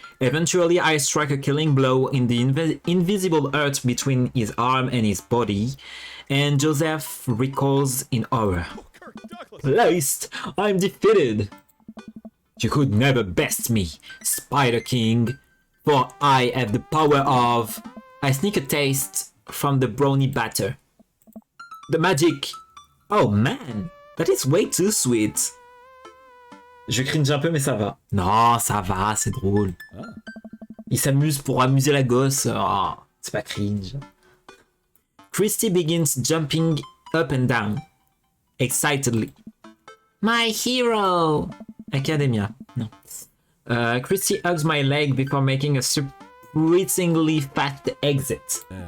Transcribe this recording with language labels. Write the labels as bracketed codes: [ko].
[en] Eventually, I strike a killing blow in the invisible earth between his arm and his body, and Joseph recoils in horror. Placed! I'm defeated! You could never best me, Spider King, for I have the power of... I sneak a taste from the brownie batter. The magic! Oh man, that is way too sweet. [fr] Je cringe un peu, mais ça va. Non, ça va, c'est drôle. Il s'amuse pour amuser la gosse. Oh, c'est pas cringe. [en] Christy begins jumping up and down, excitedly. My hero! Academia. No. Christy hugs my leg before making a surprisingly fast exit.